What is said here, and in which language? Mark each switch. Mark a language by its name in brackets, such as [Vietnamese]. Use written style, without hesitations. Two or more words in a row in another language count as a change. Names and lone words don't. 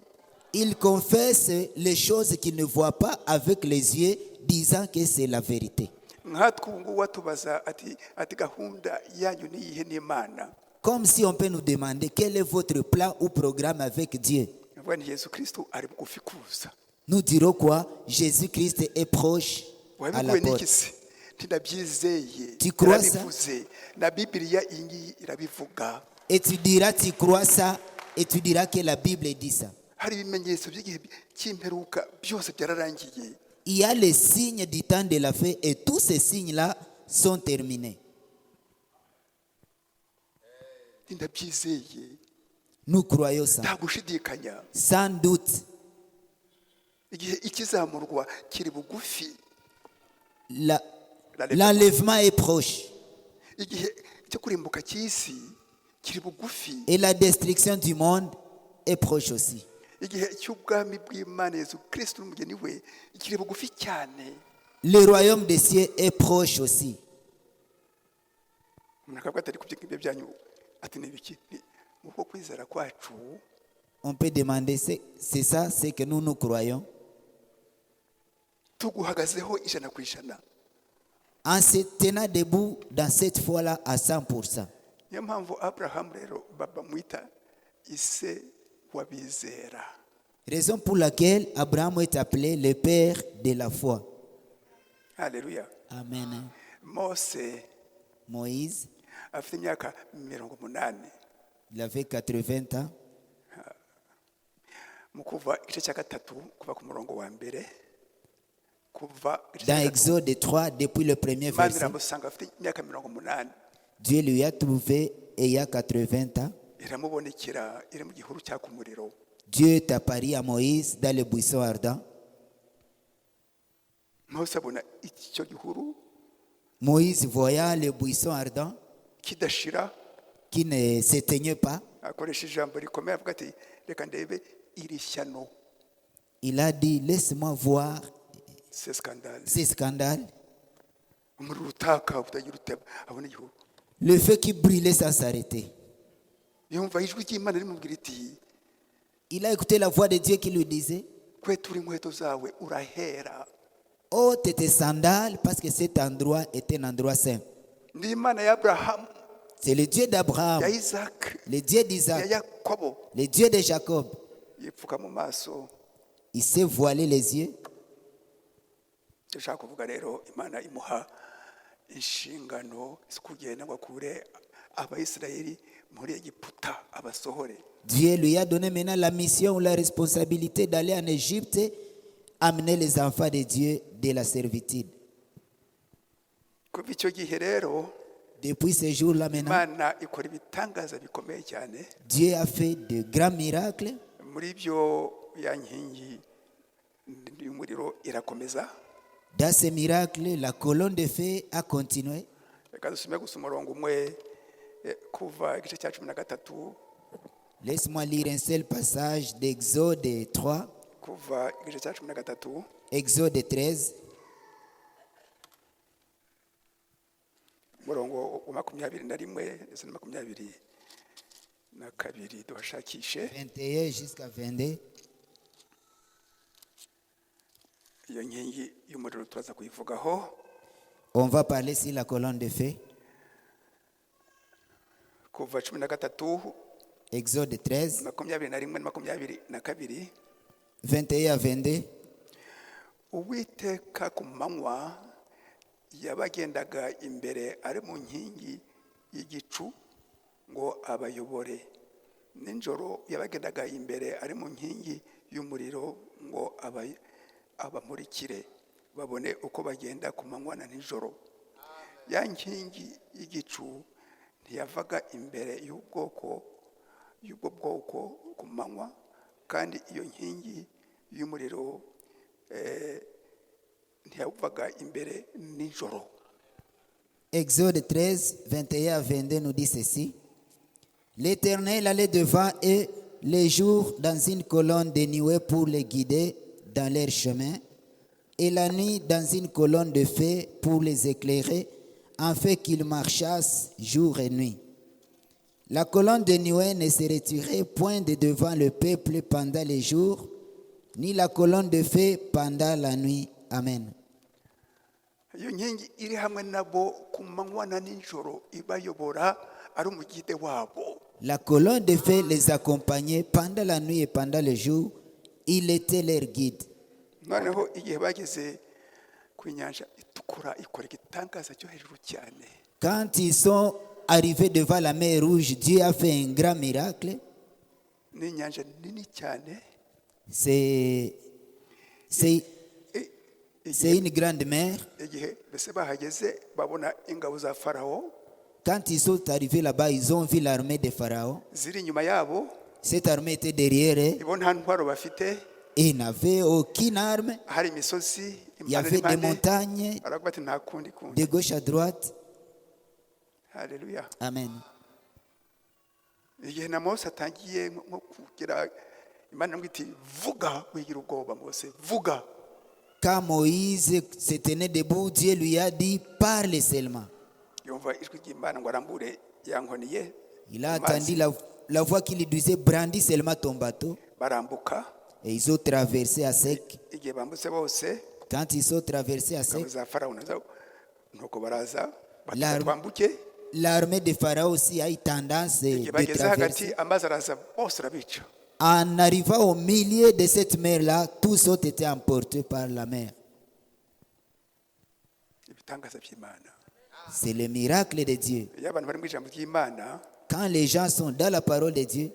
[French] il confesse les choses qu'il ne voit pas avec les yeux, disant que c'est la vérité. [Kinyarwanda] Nkatwe ubu ngubu watubaza ati gahunda yanyu ni iyihe n'Imana? [French] Comme si on peut nous demander quel est votre plan ou programme avec Dieu. [Kinyarwanda] Avuga nti Yesu Kristo ari bugufi kuza. [French] Nous dirons quoi? Jésus-Christ est proche à la [Kinyarwanda] Wabikuwe n'iki [French] porte. [Kinyarwanda] se? Ntidabyizeye. [French] Tu crois ça? [Kinyarwanda] Yarabivuze. Na Bibiliya iyi ngiyi irabivuga. [French] Et tu diras, tu crois ça, et tu diras que la Bible dit ça. [Kinyarwanda] Hari ibimenyetso by'igihe cy'imperuka byose byararangiye. [French] Il y a les signes du temps de la fin et tous ces signes-là sont terminés. [Kinyarwanda] Ndabyizeye. [French] Nous croyons ça. [Kinyarwanda] Nta gushidikanya. [French] Sans doute, [Kinyarwanda] Igihe ikizamurwa kiri bugufi. [French] l'enlèvement est proche [Kinyarwanda] Igihe cyo kurimbuka cy'isi kiri bugufi. [French] et la destruction du monde est proche aussi. [Kinyarwanda] Igihe cy'ubwami bw'Imana Yesu Kristo n'umugeni we kiri bugufi cyane. [French] Le royaume des cieux est proche aussi. [Kinyarwanda] Umuntu akavuga atari kubyo ngibyo byanyu ati ni biki? Mu bwo kwizera kwacu [French] On peut demander, c'est ça, c'est que nous croyons. [Kinyarwanda] tuguhagazeho ijana ku ijana. [French] En se tenant debout dans cette foi-là à 100%. [Kinyarwanda] Niyo mpamvu Abraham rero bamwita ise wabizera. [French] Raison pour laquelle Abraham est appelé le père de la foi. [Kinyarwanda] Haleluya. [French] Amen. [Kinyarwanda] Mose [French] Moïse, [Kinyarwanda] afite imyaka 80. [French] il avait 80 ans. [Kinyarwanda] Mu kuva igice cya gatatu kuva ku murongo wa mbere kuva [French] Dans Exode 3, depuis le premier [Kinyarwanda] Imana [French] verset, [Kinyarwanda] iramusanga afite imyaka 80. [French] Dieu lui a trouvé ayant 80 ans. [Kinyarwanda] Iramubonekera iri mu gihuru cyaka umuriro. [French] Dieu est apparu à Moïse dans le buisson ardent. [Kinyarwanda] Mose abona icyo gihuru [French] Moïse, voyant le buisson ardent [Kinyarwanda] kidashira, [French] qui ne s'éteignait pas, [Kinyarwanda] akoresha ijambo rikomeye avuga ati reka ndebe iri shyano. [French] il a dit, laisse-moi voir c'est scandale. c'est scandale. [Kinyarwanda] Umuriro utaka utagira uteba abona igihugu. [French] Le feu qui brûlait sans s'arrêter. [Kinyarwanda] Yumva ijwi ry'Imana rimubwira iti [French] Il a écouté la voix de Dieu qui lui disait, [Kinyarwanda] kwetura inkweto zawe urahera. [French] ôte tes sandales parce que cet endroit est un endroit saint. [Kinyarwanda] Ndi Imana ya Abrahamu, [French] C'est le Dieu [Kinyarwanda] ya [French] d'Abraham, Isaac, le Dieu [Kinyarwanda] ya [French] d'Isaac, [Kinyarwanda] Yakobo. [French] le Dieu de Jacob. [Kinyarwanda] Yipfuka mu maso. [French] Il s'est voilé les yeux. [Kinyarwanda] Ndashaka kuvuga rero Imana imuha inshingano zo kugenda ngo akure Abayisirayeli muri Egiputa abasohore. [French] Dieu lui a donné maintenant la mission ou la responsabilité d'aller en Égypte, amener les enfants de Dieu de la servitude. [Kinyarwanda] Kuva icyo gihe rero [French] Depuis ce jour-là maintenant, [Kinyarwanda] Imana ikora ibitangaza bikomeye cyane. [French] Dieu a fait de grands miracles. [Kinyarwanda] Muri byo ya nkingi y'umuriro irakomeza. [French] Dans ces miracles, la colonne de feu a continué. [Kinyarwanda] Reka dusome gusa umurongo umwe kuva igice cya 13 [French] Laisse-moi lire un seul passage d'Exode 3, [Kinyarwanda] kuva igice cya 13 [French] Exode 13, [Kinyarwanda] umurongo wa 21 ndetse na 22 duhashakishe. [French] 21 jusqu'à 22. [Kinyarwanda] Iyo nkingi y'umuriro turaza kuyivugaho. [French] On va parler sur la colonne de feu. [Kinyarwanda] Kuva 13 [French] Exode 13, [Kinyarwanda] 21 na 22 [French] 21 à 22. [Kinyarwanda] Uwiteka ku manywa yabagendaga imbere ari mu nkingi y'igicu ngo abayobore. Nijoro yabagendaga imbere ari mu nkingi y'umuriro ngo abamurikire babone uko bagenda ku manywa na nijoro. Ya nkingi y'igicu ntiyavaga imbere y'ubwo bwoko ku manywa, kandi iyo nkingi y'umuriro ntiyavaga imbere nijoro. [French] Exode 13, 21 à 22 nous dit ceci. L'Éternel allait devant eux les jours dans une colonne de nuée pour les guider dans leur chemin, et la nuit dans une colonne de feu pour les éclairer, afin qu'ils marchassent jour et nuit. La colonne de nuée ne se retirait point de devant le peuple pendant les jours, ni la colonne de feu pendant la nuit. Amen. [Kinyarwanda] Iyo nkingi iri hamwe nabo ku manywa na nijoro ibayobora ari umugide wabo. [French] La colonne de feu les accompagnait pendant la nuit et pendant le jour. Il était leur guide. [Kinyarwanda] Noneho igihe bageze ku nyanja itukura ikora igitangaza cyo hejuru cyane. [French] Quand ils sont arrivés devant la mer Rouge, Dieu a fait un grand miracle. [Kinyarwanda] Ni nyanja nini cyane. [French] C'est une grande mer. [Kinyarwanda] Igihe bese bahageze babona ingabo za Farao [French] Quand ils sont arrivés là-bas, ils ont vu l'armée de Pharaon. [Kinyarwanda] ziri inyuma yabo. [French] Cette armée était derrière eux. [Kinyarwanda] Ibo nta ntwaro bafite. [French] Et ils n'avaient aucune arme. [Kinyarwanda] Hari imisozi [French] Il y avait des montagnes [Kinyarwanda] aravuga ati nta kundi kundi. [French] de gauche à droite. [Kinyarwanda] Haleluya. [French] Amen. [Kinyarwanda] Igihe na Mose atangiye nko kugira Imana ngo iti vuga wigira ubwoba Mose vuga. [French] Quand Moïse se tenait debout, Dieu lui a dit, parle seulement. [Kinyarwanda] Yumva ijwi ry'Imana ngo arambure yankoniye. [French] Il a entendu la voix qui lui disait, brandis seulement ton bateau. [Kinyarwanda] Barambuka. [French] Et ils ont traversé à sec. [Kinyarwanda] Igihe bambutse bose [French] Quand ils sont traversés à [Kinyarwanda] ingabo [French] sec, [Kinyarwanda] za Farao nazo nuko baraza [French] L'arme- [Kinyarwanda] batwambuke. [French] l'armée de Pharaon aussi a eu tendance [Kinyarwanda] Igihe [French] de [Kinyarwanda] bageze hagati [French] traverser. [Kinyarwanda] amazi araza bose arabica. [French] En arrivant au milieu de cette mer-là, tous ont été emportés par la mer. [Kinyarwanda] Ibitangaza by'Imana. [French] C'est le miracle de Dieu. [Kinyarwanda] Iyo abantu bari mu ijambo ry'Imana, [French] Quand les gens sont dans la parole de Dieu,